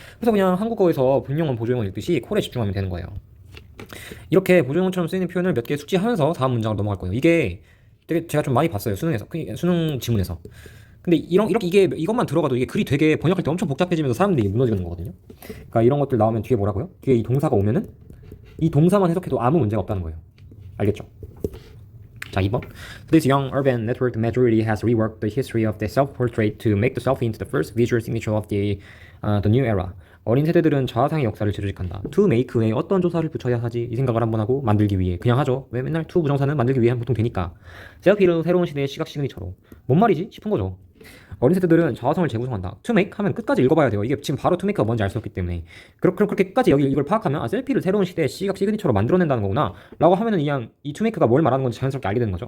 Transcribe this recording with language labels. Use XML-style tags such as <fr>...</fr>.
<ko>그래서 그냥 한국어에서 본용어 보조용어 읽듯이 콜에 집중하면 되는 거예요. 이렇게 보조용어처럼 쓰이는 표현을 몇 개 숙지하면서 다음 문장으로 넘어갈 거예요. 이게 되게 제가 좀 많이 봤어요. 수능 지문에서. 근데 이것만 들어가도 이게 글이 되게 번역할 때 엄청 복잡해지면서 사람들이 무너지는 거거든요. 그러니까 이런 것들 나오면 뒤에 뭐라고요? 뒤에 이 동사가 오면은 이 동사만 해석해도 아무 문제가 없다는 거예요. 알겠죠? 자, 2번.</ko> <en>This young urban networked majority has reworked the history of the self-portrait to make the selfie into the first visual signature of the new era.</en> <ko>어린 세대들은 자아상의 역사를 재조직한다. To make 외에 어떤 조사를 붙여야 하지? 이 생각을 한번 하고 만들기 위해 그냥 하죠. 왜 맨날 to 부정사는 만들기 위해 보통 되니까. 셀피를 새로운 시대의 시각 시그니처로. 뭔 말이지? 싶은 거죠. 어린 세대들은 자아성을 재구성한다. To make 하면 끝까지 읽어봐야 돼요. 이게 지금 바로 to make가 뭔지 알 수 없기 때문에. 그렇게 끝까지 여기 이걸 파악하면 셀피를 새로운 시대의 시각 시그니처로 만들어낸다는 거구나 라고 하면은 그냥 이 to make가 뭘 말하는 건지 자연스럽게 알게 되는 거죠.</ko>